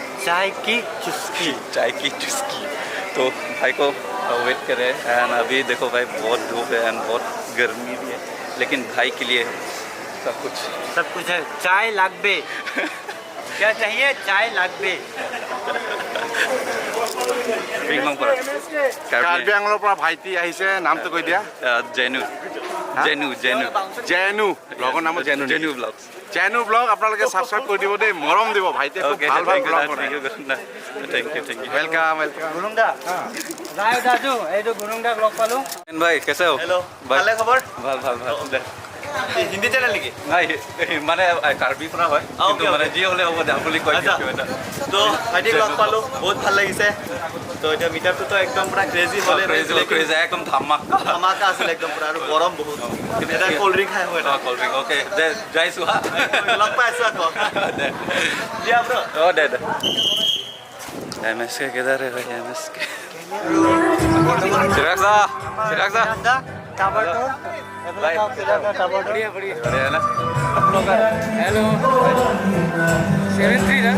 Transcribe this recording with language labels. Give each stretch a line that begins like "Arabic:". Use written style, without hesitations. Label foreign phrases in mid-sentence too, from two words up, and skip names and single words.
Hindi: चाय की चुस्की। चाय की चुस्की। तो भाई को वेट करें। एंड अभी देखो भाई बहुत धूप है एंड बहुत गर्मी भी है, लेकिन भाई के लिए सब कुछ है।
Bangla: চা লাগবে।
Hindi: क्या चाहिए?
Bangla: চা লাগবে।
Assamese: কাৰ্বি আংলৰ পৰা ভাইটি আহিছে, নামটো কৈ দিয়া। জেনু ব্লগৰ নাম জেনু। জেনু ব্লগছ। জেনু ব্লগ আপোনালোকে ছাবস্ক্ৰাইব কৰি দিব দেই, মৰম দিব। ভাইটিয়ে খুব ভাল ভাল ব্লগ বনায়।
English: thank you वेलकम
Assamese: गुरुंगदा
Nepali: जाओ दाजू
Assamese: এই তো गुरुंगदा ব্লগ পালো।
Hindi: भाई कैसे हो?
Assamese: हेलो ভালে খবৰ? ভাল হিন্দি চ্যানেল নেকি? নাই মানে কাৰ্বি পৰা হয়, কিন্তু মানে যি হ'লে হ'ব দে আপুনি কৈ দিয়ক এটা। তো ভাইটিক লগ পালো, বহুত ভাল লাগিছে। তো এটা মিটআপটো তো একদম পুৰা ক্ৰেজি হ'লে ক্ৰেজি একদম ধামাকা আছিল একদম পুৰা, আৰু গৰম বহুত। এটা
English: cold drink
Assamese: খাই হয় না।
English: cold drink
Assamese: ওকে দে যাইছো হা। লগ পাইছো আকৌ দে দিয়া ব্ৰ।
Hindi: ओ दे MSK किधर है भाई? MSK चिराग सा टाबरटोर भाई टाबरटोर बढ़िया है ना? हेलो 73 ना?